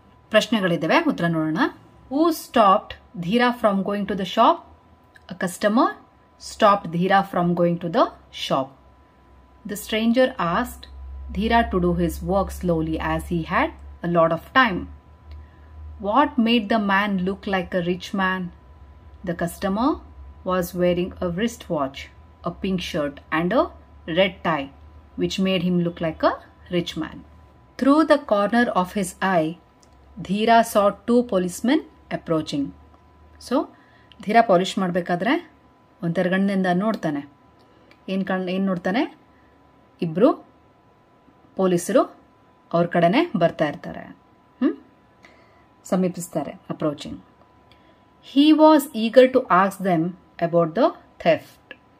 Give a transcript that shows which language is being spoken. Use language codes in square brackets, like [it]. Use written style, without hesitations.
[kn] ಪ್ರಶ್ನೆಗಳಿದ್ದಾವೆ, ಉತ್ತರ ನೋಡೋಣ. [en] Who stopped Dheera from going to the shop? A customer stopped Dheera from going to the shop. The stranger asked Dheera to do his work slowly as he had a lot of time. What made the man look like a rich man? The customer was wearing a wristwatch, a pink shirt and a red tie, which made him look like a rich man. Through the corner of his eye, Dheera saw two policemen approaching. [kn] So, Dheera polish ಮಾಡಬೇಕಾದ್ರೆ ಒಂದೆರಗಣ್ಣಿಂದ ನೋಡ್ತಾನೆ. ಏನು ನೋಡ್ತಾನೆ? ಇಬ್ರು ಪೊಲೀಸರು ಅವ್ರ ಕಡೆನೆ ಬರ್ತಾ ಇರ್ತಾರೆ, ಸಮೀಪಿಸ್ತಾರೆ, approaching. [en] He was eager to ask them about the theft.